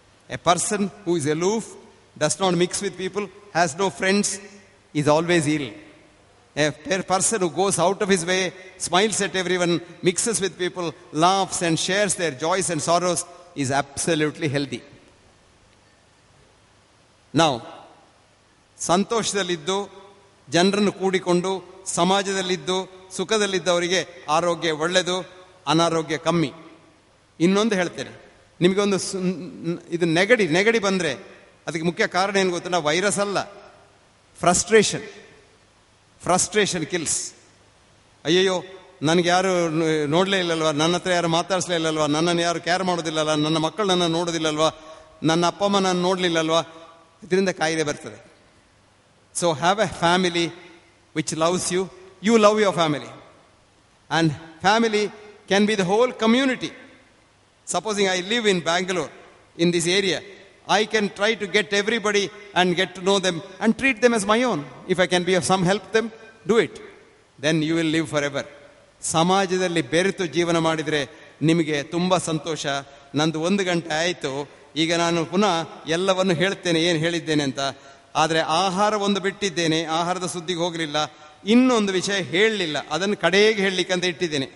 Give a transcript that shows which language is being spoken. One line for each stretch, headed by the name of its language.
English: A person who is aloof, does not mix with people, has no friends, is always ill. A person who goes out of his way, smiles at everyone, mixes with people, laughs and shares their joys and sorrows, is absolutely healthy.
Kannada: Now, ಸಂತೋಷದಲ್ಲಿದ್ದು ಜನರನ್ನು ಕೂಡಿಕೊಂಡು ಸಮಾಜದಲ್ಲಿದ್ದು ಸುಖದಲ್ಲಿದ್ದವರಿಗೆ ಆರೋಗ್ಯ ಒಳ್ಳೆಯದು, ಅನಾರೋಗ್ಯ ಕಮ್ಮಿ. ಇನ್ನೊಂದು ಹೇಳ್ತೇನೆ, ನಿಮಗೊಂದು ಇದು ನೆಗಡಿ ಬಂದರೆ ಅದಕ್ಕೆ ಮುಖ್ಯ ಕಾರಣ ಏನು ಗೊತ್ತಿಲ್ಲ, ವೈರಸ್ ಅಲ್ಲ,
English: Frustration kills.
Kannada: ಅಯ್ಯಯ್ಯೋ, ನನಗೆ ಯಾರು ನೋಡಲೇ ಇಲ್ಲಲ್ವಾ, ನನ್ನ ಹತ್ರ ಯಾರು ಮಾತಾಡಿಸ್ಲೇ ಇಲ್ಲಲ್ವಾ, ನನ್ನನ್ನು ಯಾರು ಕೇರ್ ಮಾಡೋದಿಲ್ಲಲ್ಲ, ನನ್ನ ಮಕ್ಕಳು ನನ್ನ ನೋಡೋದಿಲ್ಲಲ್ವಾ, ನನ್ನ ಅಪ್ಪ ಅಮ್ಮ ನಾನು ನೋಡಲಿಲ್ಲಲ್ವಾ, ಇದರಿಂದ ಕಾಯಿಲೆ ಬರ್ತದೆ.
English: So have a family which loves you. You love your family. And family can be the whole community. Supposing I live in Bangalore, in this area, I can try to get everybody and get to know them and treat them as my own. If I can be of some help to them, do it. Then you will live forever.
Kannada: ಸಮಾಜದಲ್ಲಿ ಬೆರೆತು ಜೀವನ ಮಾಡಿದರೆ ನಿಮಗೆ ತುಂಬ ಸಂತೋಷ. ನಂದು 1 ಗಂಟೆ ಆಯಿತು, ಈಗ ನಾನು ಪುನಃ ಎಲ್ಲವನ್ನು ಹೇಳ್ತೇನೆ ಏನು ಹೇಳಿದ್ದೇನೆ ಅಂತ. ಆದರೆ ಆಹಾರ ಒಂದು ಬಿಟ್ಟಿದ್ದೇನೆ, ಆಹಾರದ ಸುದ್ದಿಗೆ ಹೋಗಲಿಲ್ಲ. ಇನ್ನೊಂದು ವಿಷಯ ಹೇಳಲಿಲ್ಲ, ಅದನ್ನು ಕಡೆಗೆ ಹೇಳಲಿಕ್ಕೆ ಅಂತ ಇಟ್ಟಿದ್ದೇನೆ.